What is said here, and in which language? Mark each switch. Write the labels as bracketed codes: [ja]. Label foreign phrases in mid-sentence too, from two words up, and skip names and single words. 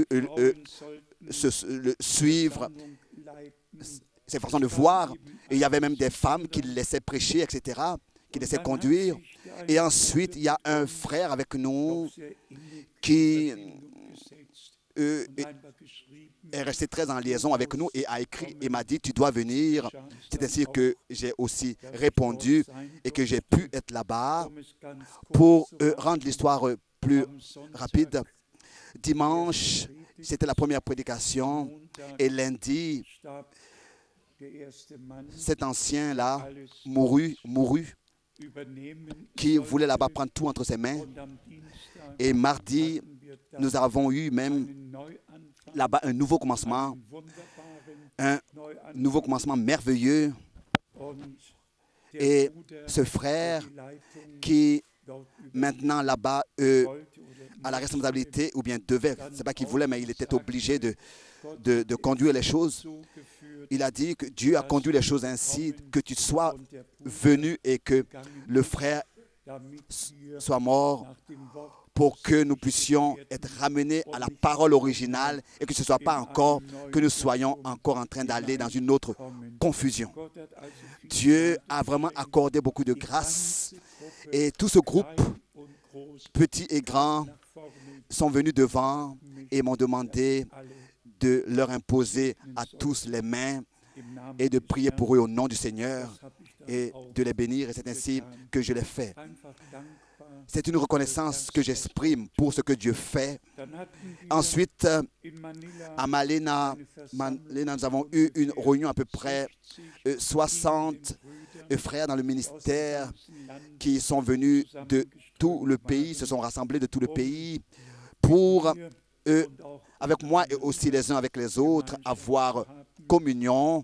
[de] Frauen sollten [fr] le suivre, [de] Versammlung leiten. [fr] ses façons de voir. Et il y avait même des femmes qui le laissaient prêcher, etc., qui laissaient conduire. Et ensuite, il y a un frère avec nous [de] Sehr innig [fr] qui [de] gesetzt [fr] est [de] und einfach geschrieben. [fr] resté très en liaison avec nous et a écrit et m'a dit, tu dois venir. C'est ainsi que j'ai aussi répondu et que j'ai pu être là-bas. [de] Um es ganz [fr] Pour [de] kurz zu machen, [fr] rendre l'histoire plus [de] am Sonntag, [fr] rapide, dimanche, c'était la première prédication [de] Montag [fr] et lundi, [de] starb der erste Mann, [fr] cet ancien-là [de] alles [fr] mourut, [de] übernehmen [fr] qui [de] sollte. [fr] voulait là-bas prendre tout entre ses mains. [de] Und am Dienstag [fr] Et mardi, [de] hatten wir dann [fr] nous avons eu même [de] einen Neuanfang, [fr] là-bas un nouveau commencement, [de] einen wunderbaren [fr] un [de] Neuanfang. [fr] nouveau commencement merveilleux. [de] Und [fr] Et [de] der Bruder, [fr] ce frère [de] der die Leitung [fr] qui [de] dort [fr] maintenant là-bas [de] wollte oder [fr] a la [de] musste, [fr] responsabilité, ou bien devait, c'est pas qu'il voulait, mais il était obligé de conduire les choses. [de] so geführt, [fr] Il a dit que Dieu a conduit les choses ainsi, que tu sois [de] und der Bruder [fr] venu et que [de] gegangen [fr] le [de] ist, [fr] frère [de] damit wir [fr] soit mort [de] nach dem Wort [fr] pour que nous puissions être ramenés à la parole originale et que ce ne soit pas encore, que nous soyons encore en train d'aller dans une autre [de] kommen. [fr] confusion. [de] Gott hat also viel [fr] Dieu [de] Gnade [fr] a vraiment [de] geschenkt. [fr] accordé beaucoup de [de] Die [fr] grâce [de] ganze Gruppe, [fr] et tout ce groupe, [de] klein und groß, [fr] petits et grands, [de] nach vorne, [fr] sont venus devant et m'ont demandé [de] alle [fr] de leur imposer à tous les mains [de] im Namen [fr] et de [de] des [fr] prier [de] Herrn. [fr] pour eux au nom du Seigneur [de] Das hab ich dann [fr] et [de] auch [fr] de les bénir. Et c'est ainsi que je l'ai fait. [de] einfach dankbar. [fr] C'est une reconnaissance que j'exprime pour ce que Dieu fait. [de] Dann hatten wir [fr] Ensuite, [de] in Manila [fr] à Malena, nous avons eu une réunion à peu près 60 frères dans le ministère qui sont venus de tout le pays, se sont rassemblés de tout le pays pour, avec moi et aussi les uns avec les autres, avoir communion.